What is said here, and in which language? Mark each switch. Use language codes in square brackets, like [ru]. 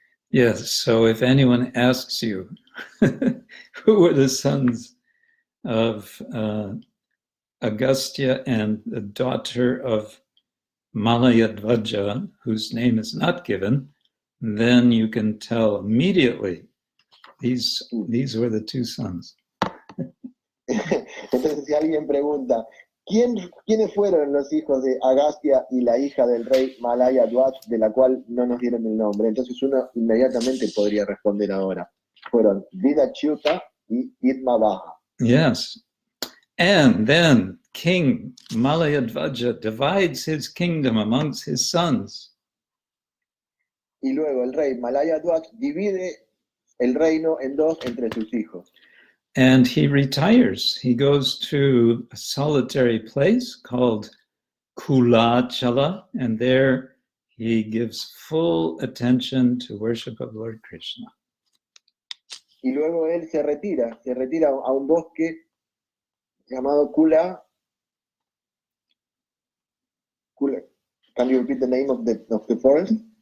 [en] Yes, so if anyone asks you, who were the sons of Agastya and the daughter of Malayadvaja, whose name is not given, then you can tell immediately these were the 2 sons. [es] Entonces si alguien pregunta, ¿quiénes fueron los hijos de Agastya y la hija del rey Malayadvaja, de la cual no nos dieron el nombre? Entonces uno inmediatamente podría responder ahora. Fueron Dridhachuta y Idmavaha. [en] Yes. And then King Malayadvaja divides his kingdom amongst his sons. [es] Y luego el rey Malayadvaja divide el reino en 2 entre sus hijos. [en] And he retires. He goes to a solitary place called Kulachala, and there he gives full attention to worship of Lord Krishna. [es] Y luego él se retira a un bosque llamado Kula. [en] Can you repeat the name of the forest?